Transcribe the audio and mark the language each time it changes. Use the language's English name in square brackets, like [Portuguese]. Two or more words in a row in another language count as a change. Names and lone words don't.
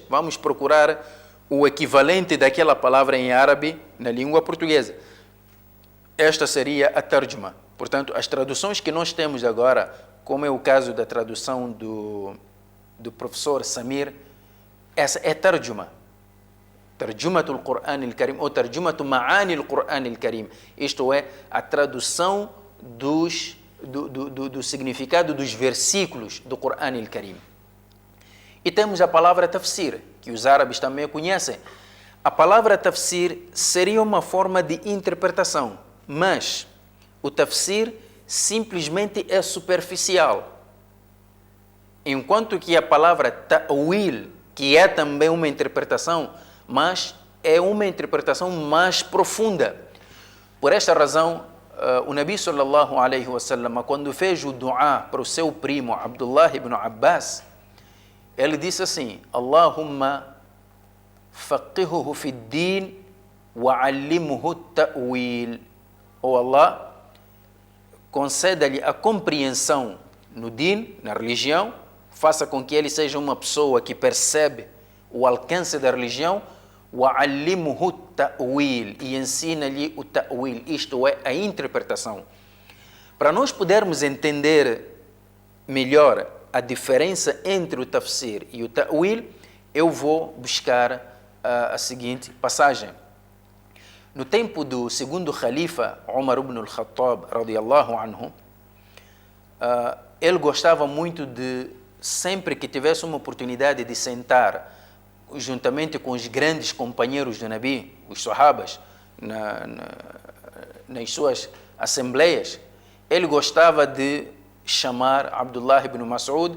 [Portuguese] Vamos procurar o equivalente daquela palavra em árabe na língua portuguesa. Esta seria a tarjuma. Portanto, as traduções que nós temos agora, como é o caso da tradução do professor Samir, essa é tarjuma. [Arabic] ترجمة القرآن الكريم [Portuguese] ou [Arabic] ترجمة معاني القرآن الكريم. [Portuguese] Isto é, a tradução do significado dos versículos do Qur'an al-Karim. E temos a palavra tafsir, que os árabes também conhecem. A palavra tafsir seria uma forma de interpretação, mas o tafsir simplesmente é superficial. Enquanto que a palavra ta'wil, que é também uma interpretação, mas é uma interpretação mais profunda. Por esta razão, o Nabi [Arabic] صلى الله عليه وسلم, [Portuguese] quando fez o dua para o seu primo Abdullah ibn Abbas, ele disse assim: [Arabic] اللهم فقهه في الدين وعلمه التأويل. [Portuguese] Ou Allah, conceda-lhe a compreensão no din, na religião, faça com que ele seja uma pessoa que percebe o alcance da religião, [Arabic] وَعَلِّمُهُ التَّأْوِيلِ, [Portuguese] e ensina-lhe o ta'wil, isto é, a interpretação. Para nós podermos entender melhor a diferença entre o tafsir e o ta'wil, eu vou buscar a seguinte passagem. No tempo do segundo Khalifa, Umar ibn al-Khattab, [Arabic] رضي الله عنه, [Portuguese] ele gostava muito de, sempre que tivesse uma oportunidade de sentar juntamente com os grandes companheiros do Nabi, os Sahabas, nas suas assembleias, ele gostava de chamar Abdullah ibn Mas'ud.